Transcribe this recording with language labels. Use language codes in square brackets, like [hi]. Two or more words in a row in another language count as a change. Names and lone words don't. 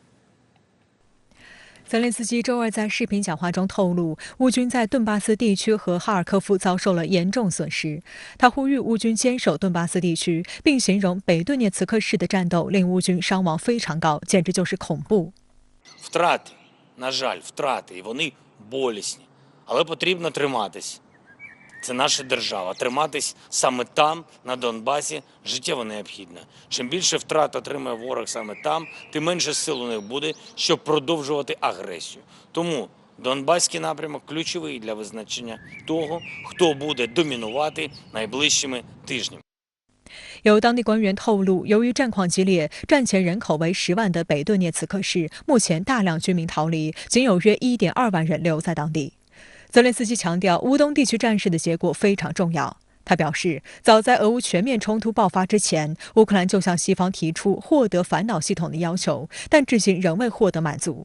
[zh] 泽连斯基周二在视频讲话中透露，乌军在顿巴斯地区和哈尔科夫遭受了严重损失。他呼吁乌军坚守顿巴斯地区，并形容北顿涅茨克市的战斗令乌军伤亡非常高，简直就是恐怖。 [uk] Втрати, на жаль, втрати, і вони болісні, але потрібно триматись. Це наша держава. Триматись саме там, на Донбасі, життєво необхідно. Чим більше втрат отримає ворог саме там, тим менше сил у них буде, щоб продовжувати агресію. Тому Донбаський напрямок ключовий для визначення того, хто буде домінувати найближчими тижнями. [zh] 有当地官员透露，由于战况激烈，战前人口为10万的北顿涅茨克市，目前大量居民逃离，仅有约1.2万人留在当地。泽连斯基强调，乌东地区战事的结果非常重要。他表示，早在俄乌全面冲突爆发之前，乌克兰就向西方提出获得反导系统的要求，但至今仍未获得满足。